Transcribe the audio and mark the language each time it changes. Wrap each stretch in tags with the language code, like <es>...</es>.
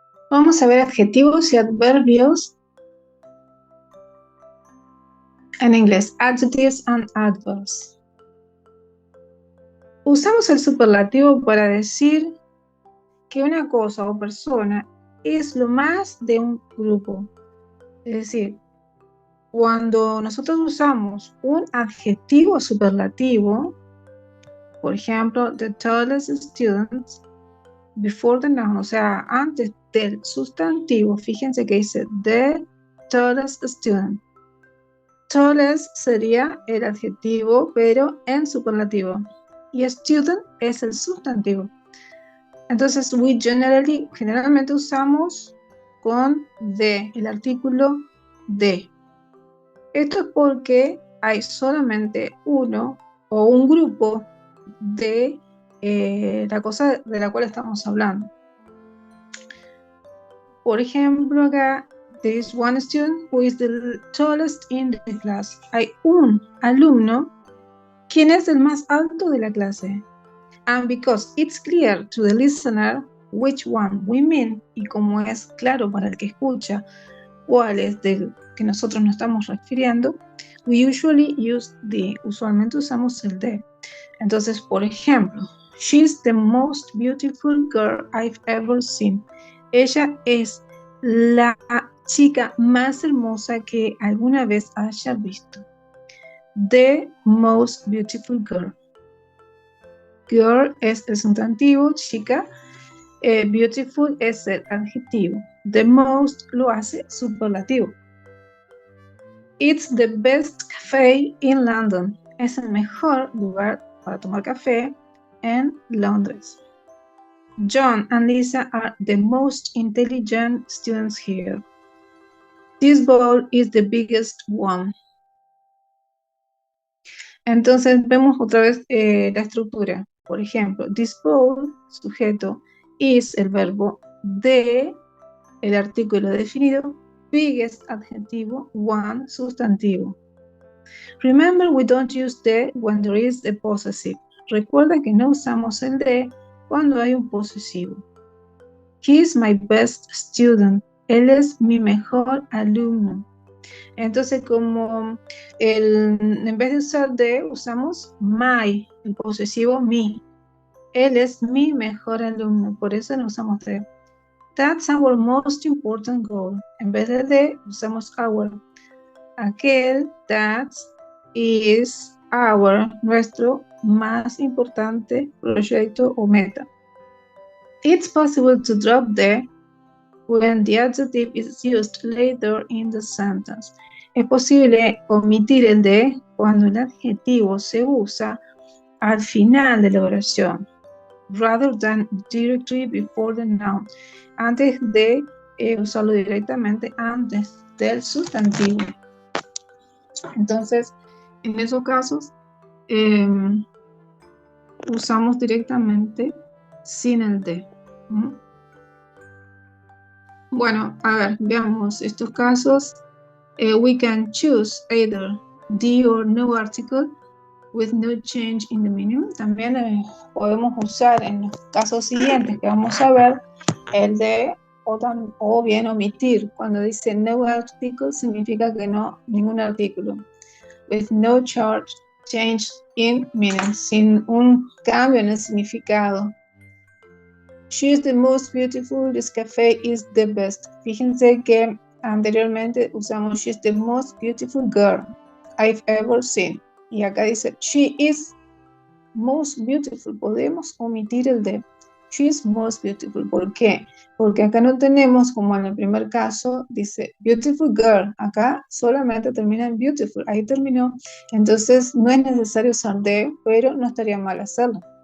<es>Vamos a ver adjetivos y adverbios en inglés.</es> <en>Adjectives and adverbs.</en> <es>Usamos el superlativo para decir que una cosa o persona es lo más de un grupo. Es decir, cuando nosotros usamos un adjetivo superlativo, por ejemplo,</es> <en>the tallest students, before the noun,</en> <es>o sea, antes del sustantivo, fíjense que dice</es> <en>the tallest student.</en> <es>Tallest sería el adjetivo, pero en superlativo. Y student es el sustantivo. Entonces, we generalmente usamos con the, el artículo de. Esto es porque hay solamente uno o un grupo de la cosa de la cual estamos hablando. Por ejemplo, acá,</es> <en>there is one student who is the tallest in the class.</en> <es>Hay un alumno quien es el más alto de la clase.</es> <en>And because it's clear to the listener which one we mean,</en> <es>y como es claro para el que escucha cuál es del que nosotros nos estamos refiriendo,</es> <en>we usually use the,</en> <es>usualmente usamos el de. Entonces,</es> <en>por ejemplo, she's the most beautiful girl I've ever seen.</en> <es>Ella es la chica más hermosa que alguna vez haya visto.</es> <en>The most beautiful girl.</en> <es>Girl es el sustantivo, chica. Beautiful es el adjetivo. The most lo hace superlativo.</es> <en>It's the best cafe in London.</en> <es>Es el mejor lugar para tomar café en Londres.</es> <en>John and Lisa are the most intelligent students here. This bowl is the biggest one.</en> <es>Entonces vemos otra vez la estructura. Por ejemplo, this bowl, sujeto, is el verbo de, el artículo definido, biggest, adjetivo, one, sustantivo.</es> <en>Remember, we don't use the when there is the possessive.</en> <es>Recuerda que no usamos el de cuando hay un posesivo.</es> <en>He is my best student.</en> <es>Él es mi mejor alumno. Entonces, como en vez de usar de, usamos my, el posesivo mi. Él es mi mejor alumno, por eso no usamos de.</es> <en>That's our most important goal.</en> <es>En vez de, usamos our. Aquel,</es> <en>that is our,</en> <es>nuestro más importante proyecto o meta.</es> <en>It's possible to drop the when the adjective is used later in the sentence.</en> <es>Es posible omitir el de cuando el adjetivo se usa al final de la oración,</es> <en>rather than directly before the noun,</en> <es>antes de usarlo directamente antes del sustantivo. Entonces, en esos casos, usamos directamente sin el de. Bueno, a ver, veamos estos casos.</es> <en>We can choose either the or no article with no change in the meaning.</en> <es>También podemos usar en los casos siguientes que vamos a ver el de o bien omitir. Cuando dice no article significa que no, ningún artículo.</es> <en>With no change in meaning,</en> <es>sin un cambio en el significado.</es> <en>She's the most beautiful, this cafe is the best.</en> <es>Fíjense que anteriormente usamos</es> <en>she's the most beautiful girl I've ever seen.</en> <es>Y acá dice</es> <en>she is most beautiful.</en> <es>Podemos omitir el de.</es> <en>She is most beautiful.</en> <es>¿Por qué? Porque acá no tenemos, como en el primer caso, dice beautiful girl. Acá solamente termina en beautiful. Ahí terminó. Entonces no es necesario usar de, pero no estaría mal hacerlo.</es>